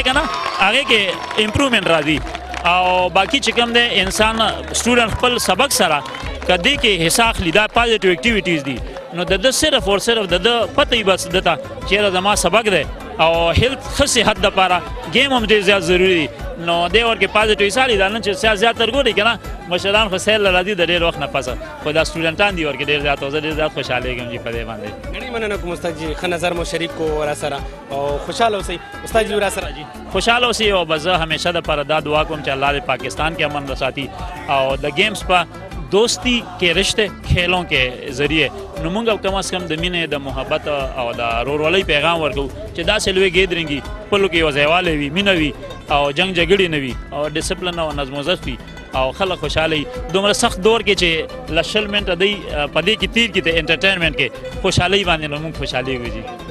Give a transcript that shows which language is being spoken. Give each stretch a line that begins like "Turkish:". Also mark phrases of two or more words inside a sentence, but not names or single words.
Pashto: که نه هغې کې امپرومنټ راځي او باقي چې کوم دی انسان سټوډنټ خپل سبق سره که دې کې حصه اخلي دا
English: positive activities
Pashto: دي نو د ده صرف او صرف د ده پته وي بس ده ته چې یاره زما سبق دی او هیلث ښه صحت دپاره گیم هم ډېر زیات ضروري دي نو دی ورکې پازیټیو حصه اخلي دا نن چې زیاتر ګورئ که نه مشران خو سیل راځي د ډېر وخت نه پسه خو دا سټوډنټان دي ورکې ډېر زیات او زه ډېر زیات خوشحالېږم جي په دې باندې ډېرې مننه کوم استاد جي ښه نظر مو شریک کو را سره او خوشحاله اوسئ استاد جي را سره جي خوشحاله اوسئ او بس زه همیشه دپاره دا دعا کوم چې الله دې پاکستان کې امن وساتي او د گیمز په
Urdu: دوستی کے رشتے کھیلوں کے ذریعے
Pashto: نو مونږ کم از کم د مینې د محبت او د ورورولۍ پیغام ورکوو چې داسې لوی ګیدرینګ خپلو کې یو ځایوالی وي مینه وي او جنګ جګړې نه وي او ډسپلن او نظم و ضبط وي او خلک خوشحاله وي دومره سخت دور کې چې له 20 منټه دی په دې کې تیر کړي د انټرټینمنټ کې خوشحالۍ باندې نو مونږ خوشحالېږو جي